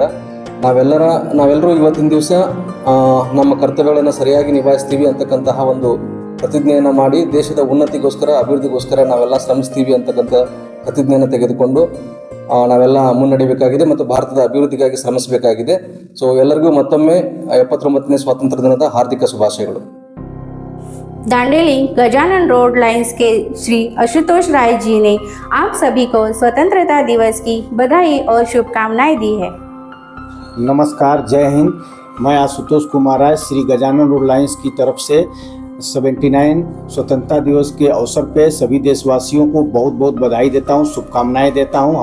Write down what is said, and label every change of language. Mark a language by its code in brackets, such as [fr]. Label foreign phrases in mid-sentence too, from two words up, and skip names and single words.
[kn] ನಾವೆಲ್ಲರೂ ಇವತ್ತಿನ ದಿವಸ ನಮ್ಮ ಕರ್ತವ್ಯಗಳನ್ನು ಸರಿಯಾಗಿ ನಿಭಾಯಿಸ್ತೀವಿ ಅಂತಕ್ಕಂತಹ ಒಂದು ಪ್ರತಿಜ್ಞೆಯನ್ನು ಮಾಡಿ ದೇಶದ ಉನ್ನತಿಗೋಸ್ಕರ ಅಭಿವೃದ್ಧಿಗೋಸ್ಕರ ನಾವೆಲ್ಲ ಶ್ರಮಿಸ್ತೀವಿ ಅಂತಕ್ಕಂಥ ಪ್ರತಿಜ್ಞೆಯನ್ನು ತೆಗೆದುಕೊಂಡು ನಾವೆಲ್ಲ ಮುನ್ನಡೆಯಬೇಕಾಗಿದೆ ಮತ್ತು ಭಾರತದ ಅಭಿವೃದ್ಧಿಗಾಗಿ ಶ್ರಮಿಸಬೇಕಾಗಿದೆ। ಸೊ ಎಲ್ಲರಿಗೂ ಮತ್ತೊಮ್ಮೆ 79ನೇ ಸ್ವಾತಂತ್ರ್ಯ ದಿನದ ಹಾರ್ದಿಕ ಶುಭಾಶಯಗಳು। [hi] दांडेली गजानन रोड लाइंस के श्री आशुतोष राय जी ने आप सभी को स्वतंत्रता दिवस की बधाई और शुभकामनाएं दी है। नमस्कार, जय हिंद। मैं आशुतोष कुमार राय श्री गजानन रोड लाइंस की तरफ से 79 स्वतंत्रता दिवस के अवसर पे सभी देशवासियों को बहुत बहुत बधाई देता हूँ, शुभकामनाएं देता हूँ।